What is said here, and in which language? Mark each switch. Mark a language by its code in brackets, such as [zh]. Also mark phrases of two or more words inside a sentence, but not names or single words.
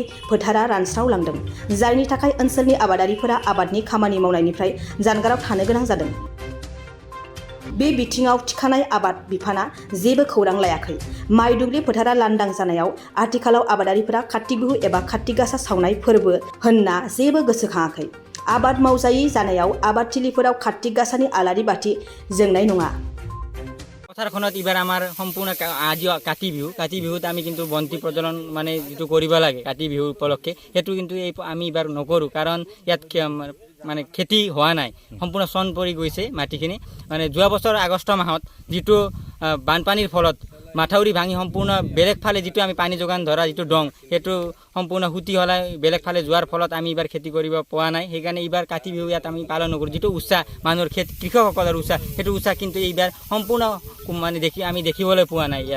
[brx] फोथारा रानस्रावलांदों जायनि थाखाय ओनसोलनि आबादारिफोरा आबादनि खामानि मावनायनिफ्राय जानगाराव थानो गोनां जादों बे बिथिङाव थिखानाय आबाद बिफाना जेबो खौरां लायाखै माइ दुब्लि फोथारा लांदां जानायाव आथिखालाव आबादारिफोरा कार्तिक बिहु एबा कार्तिक गासा सावनाय फोरबो होनना जेबो गोसोखाङाखै आबाद मावजायै जानायाव आबादथिलिफोराव कार्तिक गासानि आलारि बाथि जोंनाय नङा [as] পথাৰখনত এবাৰ আমাৰ সম্পূৰ্ণ আজি কাতি বিহুত আমি কিন্তু বন্তি প্ৰজ্বলন মানে যেটো কৰিব লাগে কাতি বিহু উপলক্ষে সেইটো কিন্তু আমি এবাৰ নকৰোঁ কাৰণ ইয়াত মানে খেতি হোৱা নাই সম্পূৰ্ণ চন পৰি গৈছে মাটিখিনি মানে যোৱা বছৰ আগষ্ট মাহত যেটো বানপানীৰ ফলত মাথাউৰি ভাঙি সম্পূৰ্ণ বেলেগ ফালে যেটো আমি পানী যোগান ধৰা যেটো ডং সেইটো সম্পূৰ্ণ হুতি হলাই বেলেগ ফালে যোৱাৰ ফলত আমি এবাৰ খেতি কৰিব পোৱা নাই সেইকাৰণে এবাৰ কাতি বিহু ইয়াত আমি পালন নকৰোঁ যেটো উৎসাহ মানুহৰ কৃষকসকলৰ উৎসাহ সেইটো উৎসাহ কিন্তু এইবাৰ সম্পূৰ্ণ মানে আমি দেখিবলৈ পোৱা নাই ইয়াৰ